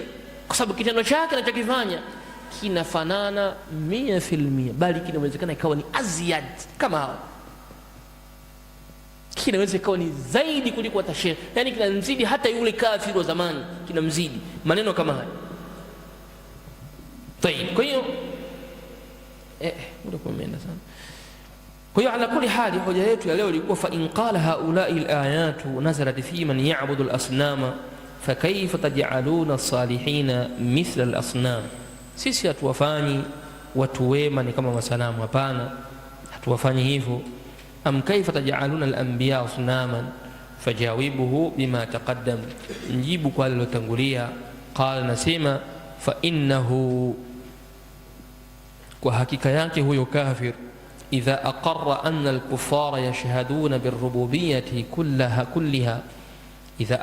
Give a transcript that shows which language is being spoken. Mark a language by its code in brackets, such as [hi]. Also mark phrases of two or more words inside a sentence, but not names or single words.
[sw] Kwa sababu kitendo chake anachokifanya kinafanana 100%, bali kinawezekana ikawa ni aziyad kama hao, kinaweza ikawa ni zaidi kuliko hata sheikh, yani kinamzidi hata yule kafiri wa zamani, kinamzidi maneno kama haya. Tayeb, kwa hiyo ndio kumeenda sana. Kwa hiyo [ar] على كل حال, [sw] hoja yetu ya leo ilikuwa [ar] فإن قال هؤلاء الآيات نزلت في من يعبد الأصنام فكيف تجعلون الصالحين مثل الأصنام. [sw] Sisi hatuwafanyi watu wema ni kama masanamu, hapana, hatuwafanyi hivyo. [ar] أم كيف تجعلون الأنبياء أصناما فأجبه بما تقدم, [sw] njibu kwa alilotangulia. [ar] Qala, nasema فإنه, [sw] kwa hakika yake huyo kafir, [ar] إذا أقر أن الكفار يشهدون بالربوبية كلها، إذا